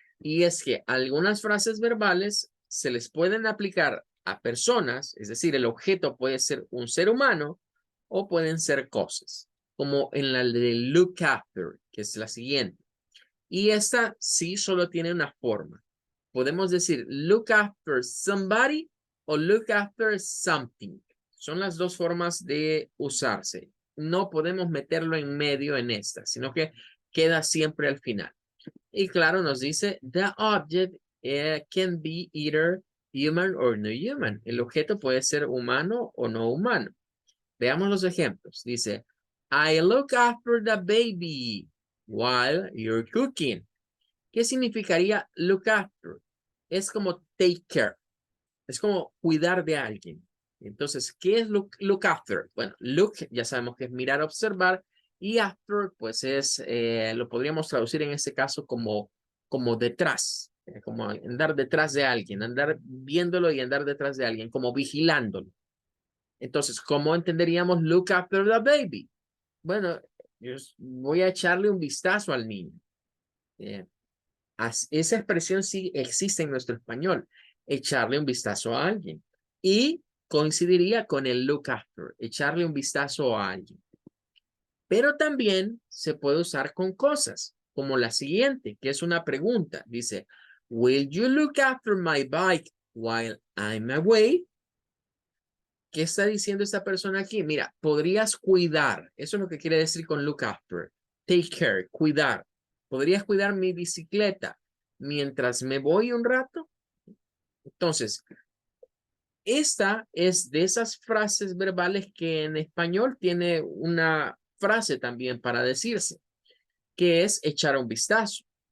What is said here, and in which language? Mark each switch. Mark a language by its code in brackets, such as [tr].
[es] Y es que algunas frases verbales se les pueden aplicar a personas, es decir, el objeto puede ser un ser humano o pueden ser cosas, como en la de look after, que es la siguiente. Y esta sí solo tiene una forma. Podemos decir [en] look after somebody o look after something. [es] Son las dos formas de usarse. No podemos meterlo en medio en esta, sino que queda siempre al final. Y claro, nos dice, [en] the object can be either human or no human. [es] El objeto puede ser humano o no humano. Veamos los ejemplos. Dice, [en] I look after the baby while you're cooking. [es] ¿Qué significaría look after? Es como [en] take care. [es] Es como cuidar de alguien. Entonces, ¿qué es look after? Bueno, look ya sabemos que es mirar, observar. Y after, pues es, lo podríamos traducir en este caso como detrás. Como andar detrás de alguien, andar viéndolo y andar detrás de alguien, como vigilándolo. Entonces, ¿cómo entenderíamos [en] look after the baby? [es] Bueno, yo voy a echarle un vistazo al niño. Esa expresión sí existe en nuestro español, echarle un vistazo a alguien. Y coincidiría con el look after, echarle un vistazo a alguien. Pero también se puede usar con cosas, como la siguiente, que es una pregunta. Dice, [en] will you look after my bike while I'm away? [es] ¿Qué está diciendo esta persona aquí? Mira, podrías cuidar. Eso es lo que quiere decir con look after. [en] Take care, [es] cuidar. ¿Podrías cuidar mi bicicleta mientras me voy un rato? Entonces, esta es de esas frases verbales que en español tiene una frase también para decirse, que es echar un vistazo.